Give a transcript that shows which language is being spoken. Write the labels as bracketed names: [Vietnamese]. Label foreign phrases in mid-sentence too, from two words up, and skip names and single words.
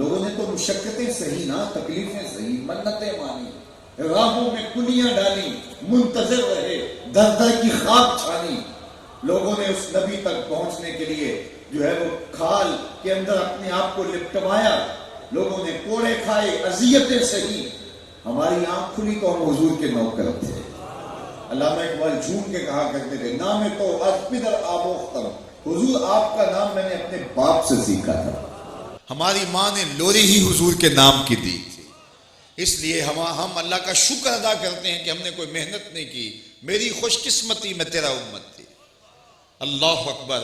[Urdu] لوگوں نے تو مشقتیں سہی نا، تکلیفیں سہی، منتیں مانی، راہوں میں کلیاں ڈالی، منتظر رہے، در در کی خاک چھانی، لوگوں نے اس نبی تک پہنچنے کے لیے جو ہے وہ کھال کے اندر اپنے آپ کو لپٹوایا، لوگوں نے کوڑے کھائے، اذیتیں سہی، ہماری آنکھ کھلی تو ہم حضور کے نوکر تھے۔ علامہ اقبال جھوم کے کہا کرتے تھے، [Persian] نام تو از پدر آموختم، [Urdu] حضور آپ کا نام میں نے اپنے باپ سے سیکھا تھا۔ ہماری ماں نے لوری ہی حضور کے نام کی دی تھی، اس لیے ہم اللہ کا شکر ادا کرتے ہیں کہ ہم نے کوئی محنت نہیں کی، میری خوش قسمتی میں تیرا امت تھی۔ [Arabic] اللہ اکبر۔